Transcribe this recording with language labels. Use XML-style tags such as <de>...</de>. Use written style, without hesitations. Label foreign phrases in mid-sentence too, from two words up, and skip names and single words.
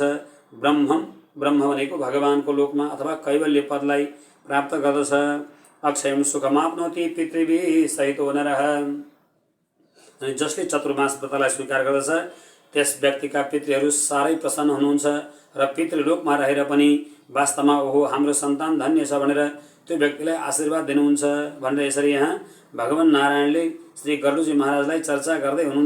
<ne>ब्रह्म भनेको भगवानको लोकमा अथवा कैवल्य पदलाई प्राप्त गर्दछ।</ne> <sa>अक्षयम सुखमाप्नोति पितृभिः सहितो नरः।</sa> <ne>अनि जसले चतुर्मास व्रतलाई स्वीकार गर्दछ त्यस व्यक्तिका पितृहरू साह्रै प्रसन्न हुनुहुन्छ र पितृलोकमा रहेर पनि वास्तवमा ओहो हाम्रो सन्तान धन्य छ भनेर त्यो व्यक्तिलाई आशीर्वाद दिनुहुन्छ भनेर यसरी यहाँ भगवान नारायणले श्री गरुडजी महाराजलाई चर्चा गर्दै हुनुहुन्छ।</ne>